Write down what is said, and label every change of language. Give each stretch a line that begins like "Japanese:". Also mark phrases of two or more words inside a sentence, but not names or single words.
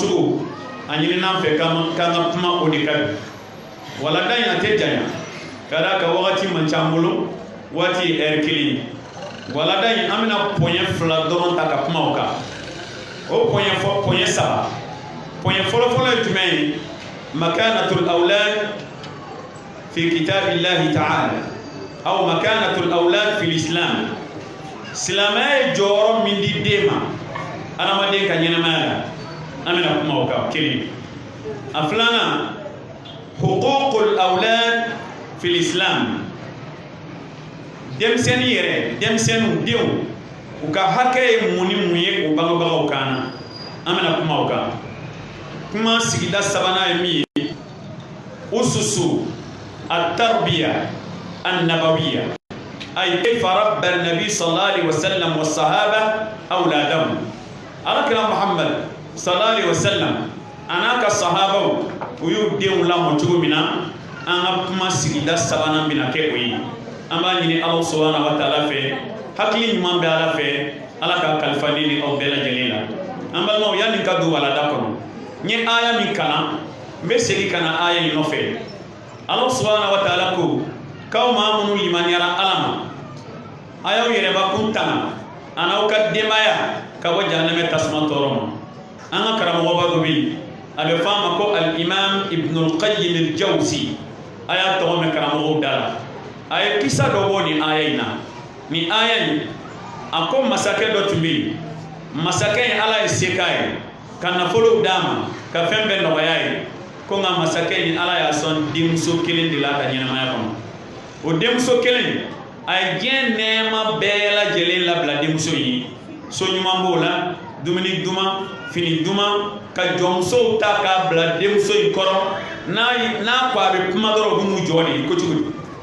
Bambara: Denw lamɔcogo anyini nan fɛ k'an ka kuma o de ka bi wala da in a tɛ janya ka d'a kan wagati man ca an bolo waati ye ɛri kelen ye wala da in an bɛna pɔɲɛ 2 dɔrɔn ta ka kuma o kan o pɔɲɛ 3 pɔɲɛ fɔlɔfɔlɔ ye jumɛn ye
Arabic: مكانة الأولاد في كتاب الله تعالى أو مكانة الأولاد في الإسلام
Bambara: silamɛya ye jɔyɔrɔ min di den ma adamaden ka ɲɛnamaya la an bɛna kuma o kan kelen a filanan
Arabic: حقوق الأولاد في الإسلام
Bambara: denmisɛnnin yɛrɛ denmisɛnninw denw u ka hakɛ ye mun ni mun ye o bangebagaw kan na an bɛna kuma o kan kuma sigida sabanan ye min ye
Arabic: أسس التربية النبوية أي كيف ربى النبي صلى الله عليه وسلم والصحابة أولادهم alakira muhammad صلى الله عليه وسلم
Bambara: anaka sahabaw u y'u denw lamɔ cogo min na an ka kuma sigida sabanan bɛna kɛ o ye an b'a ɲini
Arabic: الله سبحانه وتعالى
Bambara: fɛ hakili ɲuman bɛ Ala fɛ Ala ka kalifa ne ni aw bɛɛ lajɛlen la an balimaw yanni ka don walanda kɔnɔ n ye aya min kalan n bɛ segin ka na aya in nɔfɛ
Arabic: الله سبحانه وتعالى
Bambara: ko k'aw maa minnu limaniyara Ala ma a y'aw yɛrɛbakun tanga a n'aw ka denbaya ka bɔ jahanɛmɛ tasuma tɔɔrɔ ma an ka karamɔgɔba dɔ bɛ yen a bɛ fɔ a ma ko al-imam ibnul qayyim al-jawzi a y'a tɔgɔ mɛn karamɔgɔw da la a ye kisa dɔ bɔ nin aya in na nin aya in a ko masakɛ dɔ tun bɛ yen masakɛ in Ala ye se k'a ye ka nafolow d'a ma ka fɛn bɛɛ nɔgɔya ye ko nka masakɛ in Ala y'a sɔn denmuso kelen de la ka ɲɛnamaya kɔnɔ o denmuso kelen a ye diɲɛ nɛɛma bɛɛ lajɛlen labila denmuso in ye so ɲuman b'o la dumuni duman fini duman ka jɔnmusow ta k'a bila denmuso in kɔrɔ n'a ko a bɛ kuma dɔrɔn u bɛ n'u jɔ de ko cogo di